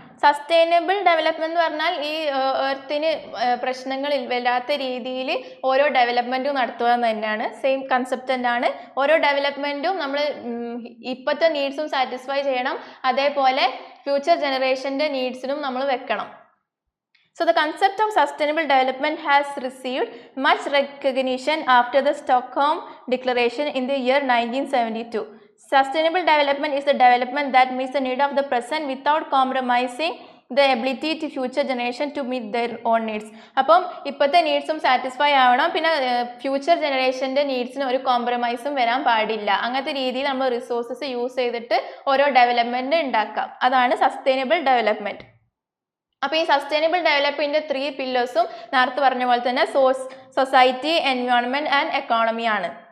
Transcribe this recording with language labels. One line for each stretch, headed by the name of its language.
Malayalam: Sustainable development എന്ന് പറഞ്ഞാൽ ഈ എർത്തിന് പ്രശ്നങ്ങൾ വരാത്ത രീതിയിൽ ഓരോ ഡെവലപ്മെന്റും നടത്തുക എന്ന് തന്നെയാണ്, സെയിം കൺസെപ്റ്റ് തന്നെയാണ്. ഓരോ ഡെവലപ്മെന്റും നമ്മൾ ഇപ്പോഴത്തെ നീഡ്സും സാറ്റിസ്ഫൈ ചെയ്യണം, അതേപോലെ ഫ്യൂച്ചർ ജനറേഷൻ്റെ നീഡ്സിനും നമ്മൾ വെക്കണം.
English: So the concept of sustainable development has received much recognition after the Stockholm Declaration in the year 1972. Sustainable development is the development that meets the need of the present without compromising the ability to future generation to meet their own needs.
Malayalam: അപ്പം ഇപ്പോഴത്തെ നീഡ്സും satisfy ആവണം, പിന്നെ future ജനറേഷൻ്റെ നീഡ്സിന് ഒരു കോംപ്രമൈസും വരാൻ പാടില്ല. അങ്ങനത്തെ രീതിയിൽ നമ്മൾ റിസോഴ്സസ് യൂസ് ചെയ്തിട്ട് ഓരോ ഡെവലപ്മെൻറ്റ് ഉണ്ടാക്കാം, അതാണ് സസ്റ്റൈനബിൾ ഡെവലപ്മെൻറ്റ്. അപ്പോൾ ഈ സസ്റ്റൈനബിൾ ഡെവലപ്മെൻറ്റിൻ്റെ 3 പില്ലേഴ്സും നേരത്തെ പറഞ്ഞ പോലെ തന്നെ സൊസൈറ്റി, എൻവയോൺമെൻറ്റ് ആൻഡ് എക്കോണമി ആണ്.